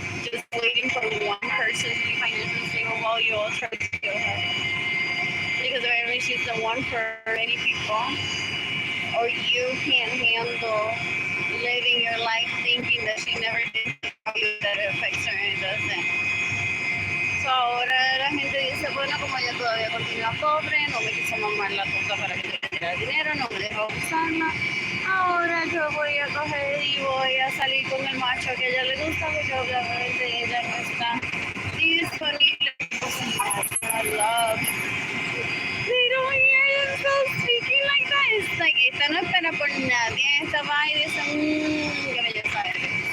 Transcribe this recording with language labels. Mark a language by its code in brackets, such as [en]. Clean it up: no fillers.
[en] Just waiting for one person to be financially stable while you all try to kill her. Because apparently she's the one for many people. Or you can't handle living your life thinking that she never did you, that it affects her and it doesn't. [es] So ahora la gente dice, bueno, como ella todavía continúa pobre, no me quiso mamar la puta para que le diera dinero, no me dejó usarla. Ahora yo voy a coger y voy a salir con el macho que a ella le gusta, porque obviamente ella no está disponible para love. [en] They don't hear themselves speaking like that. It's like, [es] esta no espera por nadie, esta va y dice, qué belleza eres.